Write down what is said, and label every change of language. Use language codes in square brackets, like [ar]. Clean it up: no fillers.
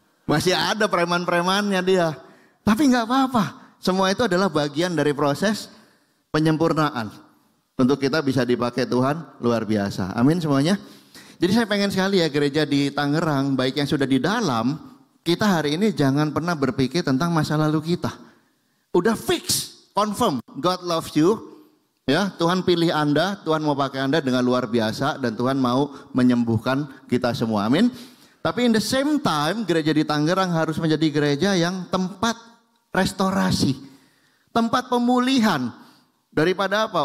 [id] Masih ada preman-premannya dia. Tapi nggak apa-apa. Semua itu adalah bagian dari proses penyempurnaan. Untuk kita bisa dipakai Tuhan luar biasa. Amin semuanya. Jadi saya pengen sekali ya gereja di Tangerang, baik yang sudah di dalam, kita hari ini jangan pernah berpikir tentang masa lalu kita. Udah [en] fix, confirm, God loves you. [id] Ya, Tuhan pilih Anda, Tuhan mau pakai Anda dengan luar biasa dan Tuhan mau menyembuhkan kita semua. Amin. Tapi [en] in the same time, [id] gereja di Tangerang harus menjadi gereja yang tempat restorasi, tempat pemulihan. Daripada apa?